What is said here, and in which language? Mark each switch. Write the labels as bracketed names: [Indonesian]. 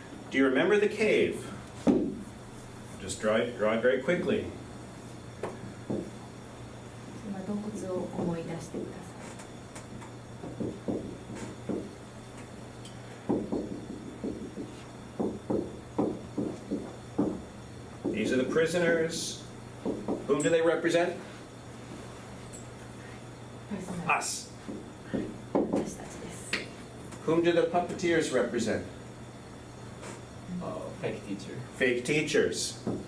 [English] Do you remember the cave? Just draw it very quickly. [Japanese] 今洞窟を思い出してください。 [English] These are the prisoners. Whom do they represent? Us. [Japanese] 私たちです。 [English] Whom do the puppeteers represent? Fake teacher. Fake teachers.